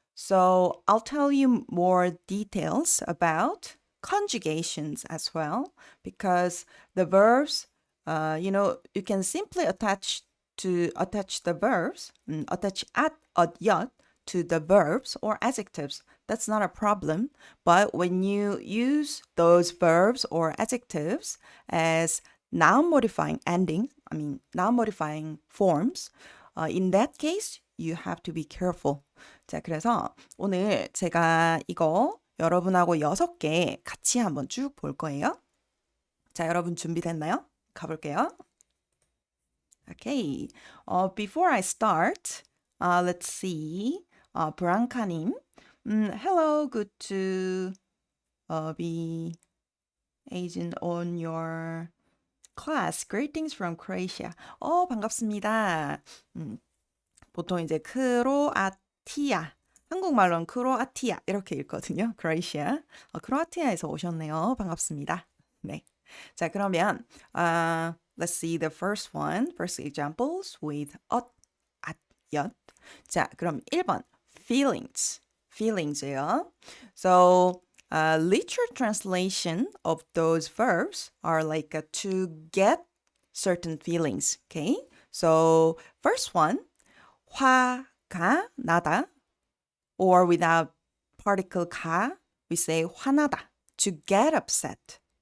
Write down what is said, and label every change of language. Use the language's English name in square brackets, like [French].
[English] So I'll tell you more details about conjugations as well because the verbs, you can simply attach the verbs, attach at, 엇, to the verbs or adjectives. That's not a problem. But when you use those verbs or adjectives as noun modifying forms, in that case, you have to be careful. [Korean] 자, 그래서 오늘 제가 이거 여러분하고 6개 같이 한번 쭉 볼 거예요. 자, 여러분 준비됐나요? 가볼게요. Okay. [English] Before I start, let's see. 브랑카님, hello, good to be agent on your class. Greetings from Croatia. [Korean] 반갑습니다. 보통 이제 크로아티아, 한국말로는 크로아티아 이렇게 읽거든요. 크로에시아. 크로아티아에서 오셨네요. 반갑습니다. 네. [English] 자, 그러면 let's see the first examples with 엇, 앗, 엿. [Korean] 자, 그럼 1번 feelings예요. [English] So literal translation of those verbs are like to get certain feelings. Okay, so first one, 화가 나다, or without particle 가, we say 화나다, to get upset.